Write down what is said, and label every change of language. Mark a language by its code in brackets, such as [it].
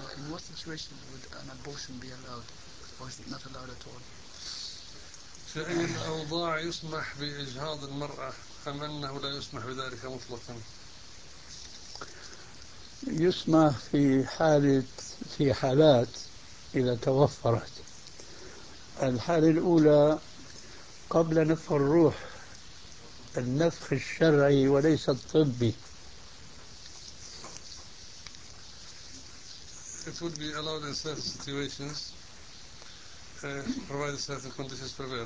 [en] what situation would an abortion be allowed, or is it not allowed at all? [ar] فإن الأوضاع يسمح بإجهاض المرأة أم أنه لا يسمح بذلك مطلقا؟ يسمح في حالة في حالات إذا توفرت. الحالة الأولى قبل نفخ الروح، النفخ الشرعي وليس الطبي. [en] It would be allowed in certain situations, provided certain conditions prevail.